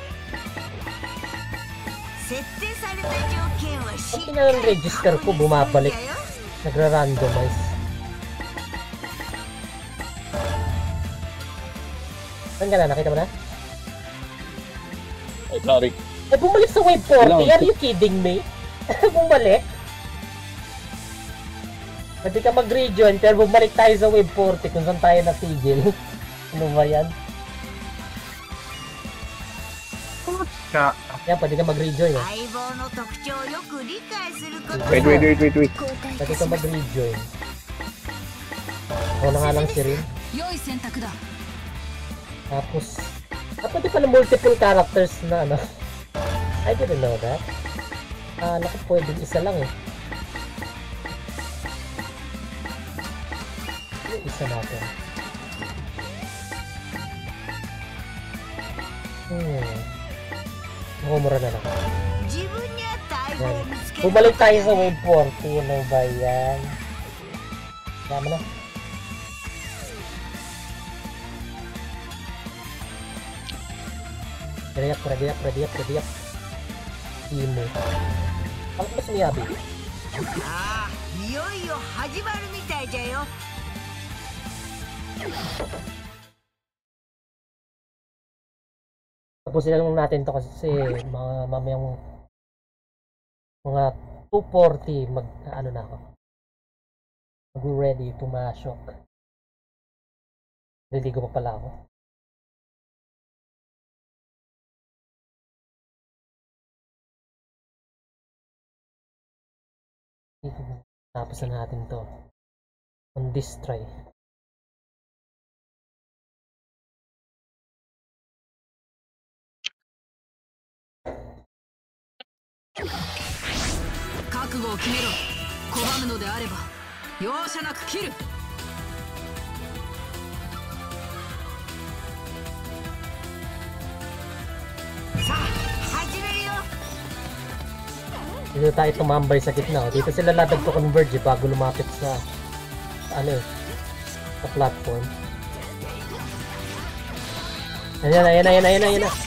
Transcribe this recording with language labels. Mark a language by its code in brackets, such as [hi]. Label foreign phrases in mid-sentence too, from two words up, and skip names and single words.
[tl] Pag pinag-register ko, bumabalik. Nagra-randomize. Saan ka na? Nakita mo na? Ay, sorry. Eh, bumalik sa wave 40? [en] Are you kidding me? [tl] Bumalik? Pwede ka mag-rejoin, pero bumalik tayo sa wave 40 kung saan tayo natigil. Ano ba yan? Yan, pwede ka mag-rejoin eh. Wait. Pwede ka mag-rejoin. Ako na nga lang si Rin. Tapos, pwede pala [en] multiple characters [tl] na ano. [en] I didn't know that. [tl] Naku, pwedeng isa lang eh. Yung isa natin. Mumura na lang. Yan. Bumalik tayo sa wave 40. Ano ba yan? Tama na. [en] Ready up. [tl] Imo. Ano ba sumiyabi? [ja] いよいよ始まるみたいじゃよ。 [tl] Tapusin lang natin to kasi mamayang mga 2:40 ano na ako. Mag-ready to mashok. Naliligo pa pala ako. Tapos na natin to [en] on this try. [ja] Kakugoを決めろ。拒むのであれば容赦なく切る。さあ始めるよ。 [tl] Dito tayo tumambay sa gitna. Dito sila latag to converge bago lumapit sa ano eh, sa platform. Ayan na.